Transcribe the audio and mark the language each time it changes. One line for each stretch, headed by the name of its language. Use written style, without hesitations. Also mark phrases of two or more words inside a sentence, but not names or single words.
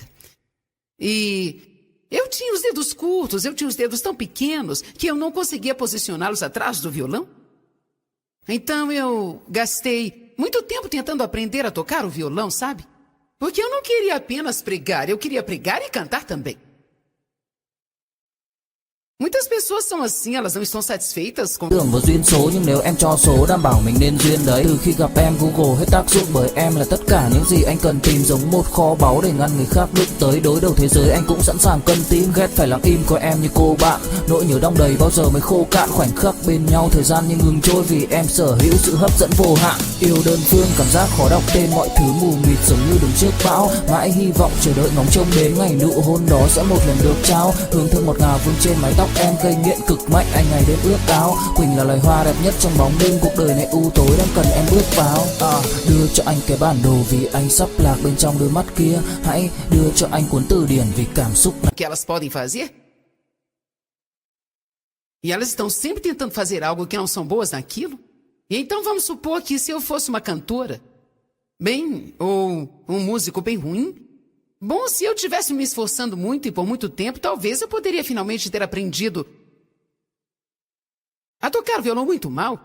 Portuguese: E eu tinha os dedos curtos, eu tinha os dedos tão pequenos que eu não conseguia posicioná-los atrás do violão. Então eu gastei muito tempo tentando aprender a tocar o violão, sabe? Porque eu não queria apenas pregar, eu queria pregar e cantar também. Muitas pessoas são assim, elas não estão satisfeitas com
Vietnamese: Tưởng vào duyên số nhưng nếu em cho số đảm bảo mình nên duyên đấy. Từ khi gặp em Google hết tác dụng bởi em là tất cả những gì anh cần tìm, giống một kho báu để ngăn người khác bước tới. Đối đầu thế giới anh cũng sẵn sàng cân tím, ghét phải lặng im coi em như cô bạn. Nỗi nhớ đong đầy bao giờ mới khô cạn, khoảnh khắc bên nhau thời gian như ngừng trôi vì em sở hữu sự hấp dẫn vô hạn. Yêu đơn phương cảm giác khó đọc tên, mọi thứ mù mịt giống như đứng trước bão. Mãi hy vọng chờ đợi ngóng trông đến ngày nụ hôn đó sẽ một lần được trao, hương thơm ngọt ngào vương trên mái tóc tóc em gây nghiện cực mạnh, anh ngày đêm ước ao. Quỳnh là loài hoa đẹp nhất trong bóng đêm, cuộc đời này u tối đang cần em bước vào. Đưa cho anh cái bản đồ vì anh sắp lạc bên trong đôi mắt kia. Hãy đưa cho anh cuốn từ điển vì cảm xúc
Portuguese: que elas podem fazer? E elas estão sempre tentando fazer algo que não são boas naquilo? E então vamos supor que se eu fosse uma cantora, bem, ou um músico bem ruim, bom, se eu tivesse me esforçando muito e por muito tempo, talvez eu poderia finalmente ter aprendido a tocar violão muito mal.